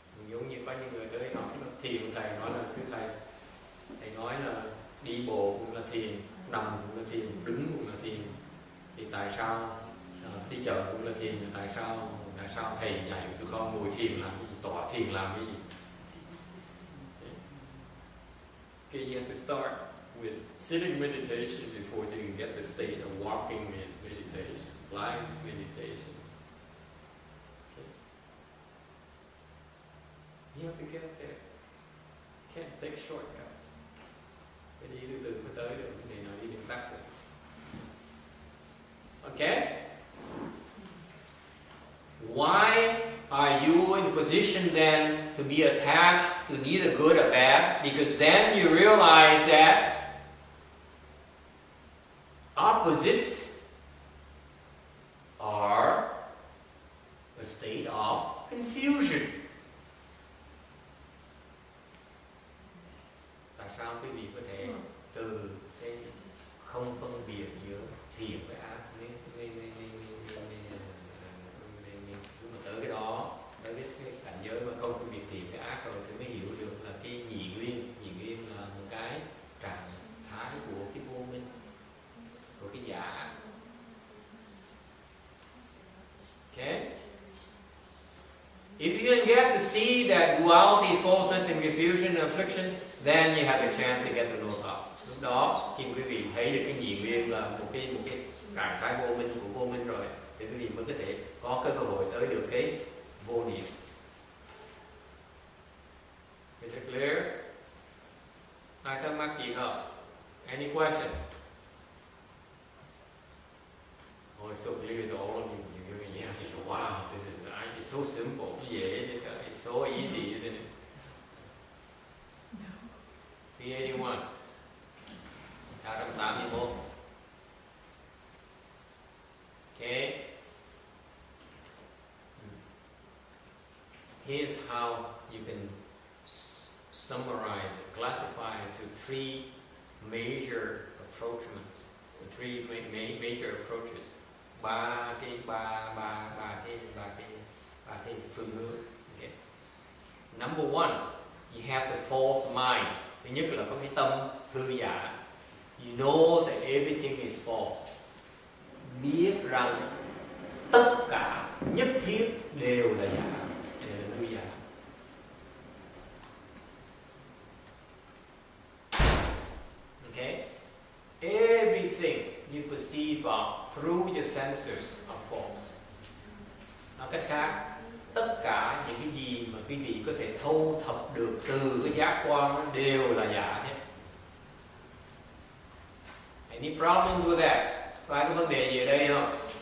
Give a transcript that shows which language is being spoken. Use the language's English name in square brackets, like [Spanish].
[Vietnamese] Giống như có những người tới học thiền, thầy nói là thầy nói là đi bộ cũng là thiền, nằm cũng là thiền, đứng cũng là thiền, thì tại sao đi chợ cũng là thiền, tại sao thầy dạy tụi con ngồi thiền làm cái gì, tọa thiền làm cái gì? [English] Okay, you have to start with sitting meditation before you can get the state of walking is meditation, lying is meditation. You have to get there. Can't take shortcuts. [Vietnamese] Phải đi từ từ mới tới được, cái này nào đi đường tắt được. [English] Okay? Why are you in a position then to be attached to neither good or bad? Because then you realize that opposites are a state of confusion. [Vietnamese] Sao quý vị có thể từ cái không phân biệt giữa thiện với ác nên mà tới cái đó, tới cái cảnh giới mà không phân biệt thiện với ác rồi thì mới hiểu được là cái nhị nguyên là một cái trạng thái của cái vô minh, của cái giả. [English] Okay? If you can get to see that duality, falseness, and confusion, and affliction, then you have a chance to get to know God. [Vietnamese] Lúc đó, khi quý vị thấy được cái nhị nguyên là một cái trạng thái vô minh của vô minh rồi, thì quý vị mới có thể có cái cơ hội tới được cái vô niệm. [English] Is it clear? [Vietnamese] Ai thắc mắc gì không? [English] Any questions? Oh, it's so clear to all of you. Yes, wow, this is it's so simple. Yeah, it's so easy, isn't it? No. 381. 381. Okay. Here's how you can summarize, classify into 3 major approachments, three major approaches. [Vietnamese] ba cái phương hướng. Okay. [English] Number one, you have the false mind. [Vietnamese] Thứ nhất là có cái tâm hư giả. [English] You know that everything is false. [Vietnamese] Biết rằng tất cả nhất thiết đều là giả, đều là hư giả. [English] Okay? Everything you perceive through your sensors are false. [Vietnamese] Nói cách khác, tất cả những cái gì mà quý vị có thể thâu thập được từ cái giác quan nó đều là giả hết. [English] Any problem with that? [Vietnamese] Có ai có vấn đề gì ở đây không?